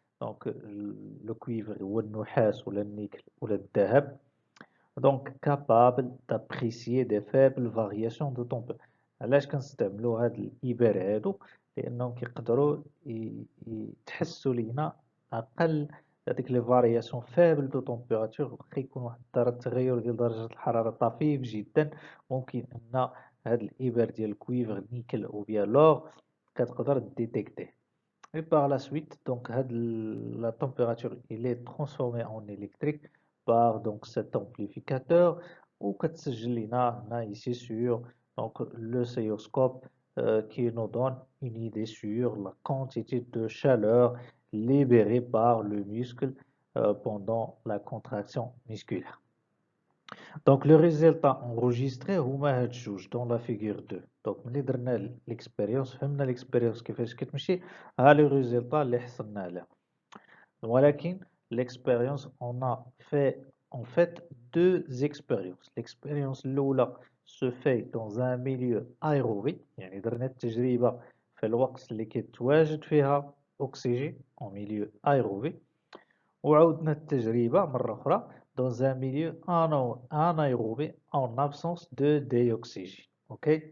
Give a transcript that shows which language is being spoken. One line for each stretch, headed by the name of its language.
French: donc le cuivre
Arabic: هو النحاس ولا النيكل ولا الذهب.
French: donc capable d'apprécier des faibles variations de température.
Arabic: علاش كنستعملوا هاد الإبر هادو؟ لأنهم كيقدروا يتحسوا لينا أقل هذيك لي فارياسيون فابل دو تومبيراتور. واخا يكون واحد التغير ديال درجة الحرارة طفيف جدا، ممكن أن هاد الإبر ديال الكويفر نيكل أو بيان لور كتقدر ديتيكتيه.
French: et par la suite donc la température il est transformée en électrique par donc cet amplificateur
Arabic: وكتسجل لنا هنا
French: ici sur donc l'oscilloscope qui nous donne une idée sur la quantité de chaleur libérée par le muscle pendant la contraction musculaire. donc le résultat enregistré
Arabic: هما هاد الجوج
French: dans la figure 2.
Arabic: donc ملي درنا l'expérience فهمنا l'expérience كيفاش كتمشي، ها لي résultats اللي حصلنا عليها.
French: ولكن l'expérience on a fait en fait deux expériences. l'expérience الأولى se fait dans un milieu aérobie،
Arabic: يعني درنا التجربة في الوقت اللي كيتواجد فيها أكسجين
French: en milieu aérobie،
Arabic: وعودنا التجربة مرة أخرى
French: dans un milieu anaérobie en absence de dioxygène. ok.